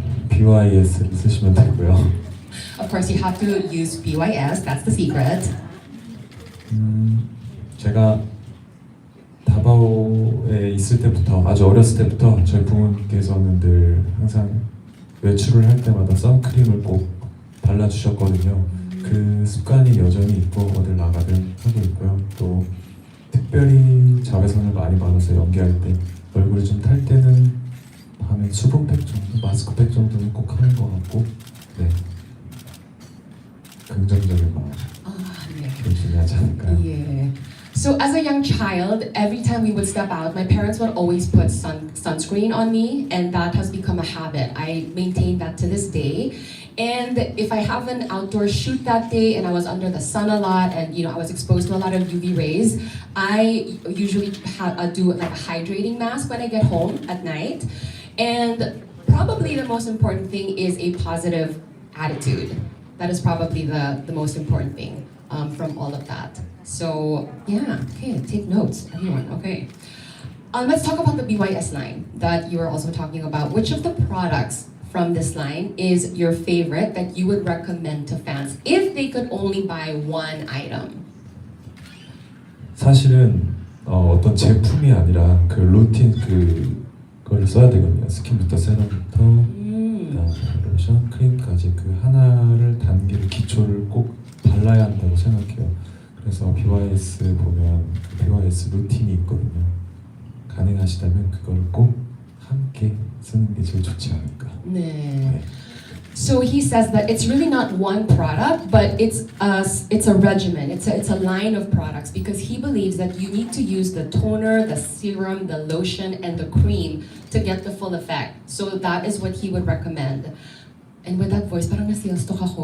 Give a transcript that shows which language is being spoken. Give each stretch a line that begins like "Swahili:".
Korean: BYS를 쓰시면 되고요.
English: Of course, you have to use BYS. That's the secret.
Korean: 제가 다바오에 있을 때부터 아주 어렸을 때부터 저희 부모님께서는 늘 항상 외출을 할 때마다 선크림을 꼭 발라주셨거든요. 그 습관이 여전히 있고 어딜 나가든 하고 있고요. 또 특별히 자외선을 많이 받아서 연기할 때 얼굴이 좀 탈 때는 밤에 수분팩 정도, 마스크팩 정도는 꼭 하는 것 같고 네 긍정적인 마음 좀 중요하지 않을까요?
English: Yeah. So as a young child, every time we would step out, my parents would always put sunscreen on me, and that has become a habit. I maintain that to this day. And if I have an outdoor shoot that day and I was under the sun a lot and I was exposed to a lot of UV rays, I usually do like a hydrating mask when I get home at night. And probably the most important thing is a positive attitude. That is probably the most important thing from all of that. So yeah, okay, take notes, everyone, okay. Let's talk about the BYS line that you were also talking about. Which of the products from this line is your favorite that you would recommend to fans if they could only buy one item?
Korean: 사실은 어떤 제품이 아니라 그 루틴 그거를 써야 되거든요. 스킨부터 세럼부터 로션, 크림까지 그 하나를 단계를 기초를 꼭 발라야 한다고 생각해요. 그래서 BYS 보면 그 BYS 루틴이 있거든요. 가능하시다면 그걸 꼭 함께 쓰는 게 제일 좋지 않을까. 네.
English: So he says that it's really not one product, but it's a regimen. It's a line of products because he believes that you need to use the toner, the serum, the lotion, and the cream to get the full effect. So that is what he would recommend. And with that voice,
Filipino: parang nasiyastok ako.